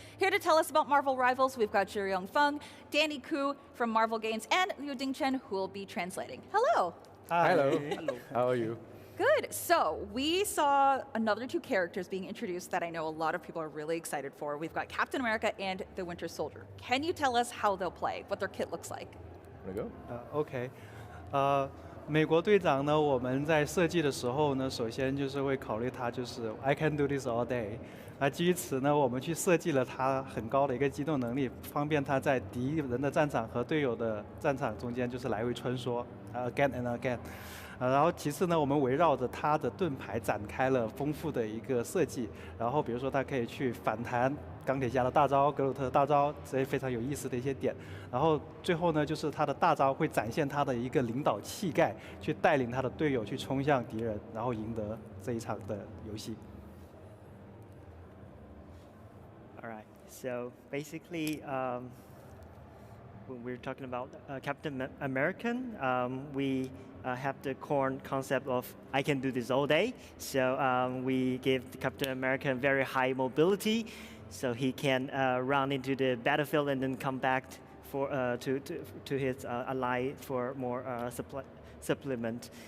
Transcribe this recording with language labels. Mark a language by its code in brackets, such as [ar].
[en] Here to tell us about Marvel rivals, we've got Zhiyong Feng, Danny Ku from Marvel Games, and Liu Dingchen, who will be translating. Hello. Hi. Hello. How are you? Good. So we saw another two characters being introduced that I know a lot of people are really excited for. We've got Captain America and the Winter Soldier. Can you tell us how they'll play, what their kit looks like? Wanna go? [zh] OK，美国队长呢，我们在设计的时候呢，首先就是会考虑他就是 [en] I can do this all day。 [zh] 基于此呢，我们去设计了他很高的一个机动能力，方便他在敌人的战场和队友的战场中间就是来回穿梭， [en] again and again。 [zh] 然后其次呢，我们围绕着它的盾牌展开了丰富的一个设计。然后比如说，它可以去反弹钢铁侠的大招、格鲁特的大招，这些非常有意思的一些点。然后最后呢，就是他的大招会展现他的一个领导气概，去带领他的队友去冲向敌人，然后赢得这一场的游戏。 [en] All right. So basically, when we're talking about Captain American, we have the core concept of I can do this all day. So we give Captain America very high mobility, so he can run into the battlefield and then come back for to his ally for more supplement.